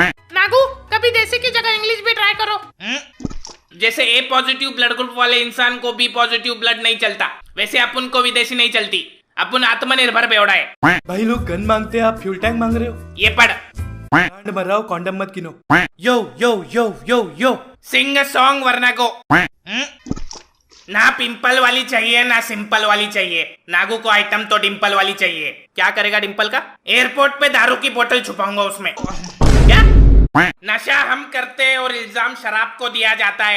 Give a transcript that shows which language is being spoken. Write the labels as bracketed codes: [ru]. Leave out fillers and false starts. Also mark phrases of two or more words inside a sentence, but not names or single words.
[hi] नागू, कभी देसी की जगह इंग्लिश भी ट्राई करो। जैसे [en] A positive blood group [hi] वाले इंसान को [en] B positive blood [hi] नहीं चलता, वैसे अपन को विदेशी नहीं चलती। अपन आत्मनिर्भर बेवड़ा है। भाई लोग गन मांगते हैं, आप [en] fuel tank [hi] मांग रहे हो। ये पढ़। कांड मर रहा हो, कॉन्डम मत किनो। यो यो यो यो यो [en] sing song [hi] वरना को। ना पिंपल वाली चाहिए ना सिंपल वाली चाहिए। नागू को आइटम तो डिंपल वाली चाहिए। क्या करेगा डिंपल का? एयरपोर्ट पे दारू की बोतल छुपाऊंगा उसमें। क्या? नशा हम करते और इल्जाम शराब को दिया जाता है।